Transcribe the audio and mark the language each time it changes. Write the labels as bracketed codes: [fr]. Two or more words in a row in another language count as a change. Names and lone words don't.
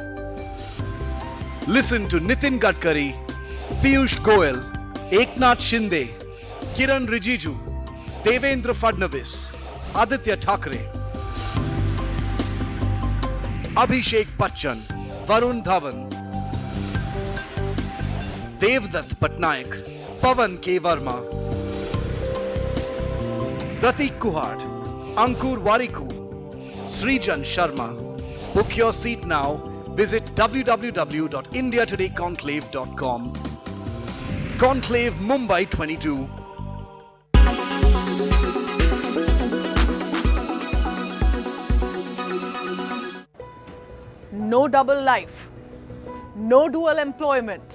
[en] Listen to Nitin Gadkari, Piyush Goyal, Eknath Shinde, Kiran Rijiju, Devendra Fadnavis, Aditya Thackeray, Abhishek Bachchan, Varun Dhawan, Devdutt Patnaik, Pawan K. Verma, Pratik Kuhad, Ankur Wariku, Srijan Sharma. Book your seat now. Visit www.indiatodayconclave.com. Conclave Mumbai 22. No double life, no dual employment.